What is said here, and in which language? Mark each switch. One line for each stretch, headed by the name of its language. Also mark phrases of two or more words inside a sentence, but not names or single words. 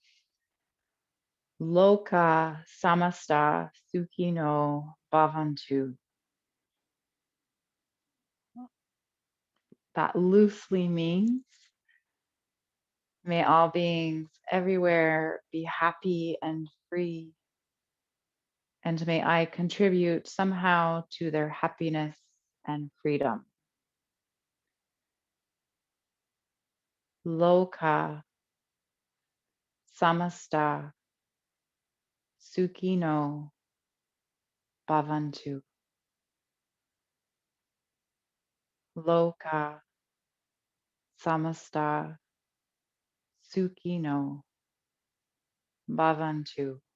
Sanskrit: Loka samasta sukhino bhavantu.
English: That loosely means may all beings everywhere be happy and free, and may I contribute somehow to their happiness and freedom.
Sanskrit: Loka Samasta Sukino Bhavantu. Loka Samasta Sukino Bhavantu.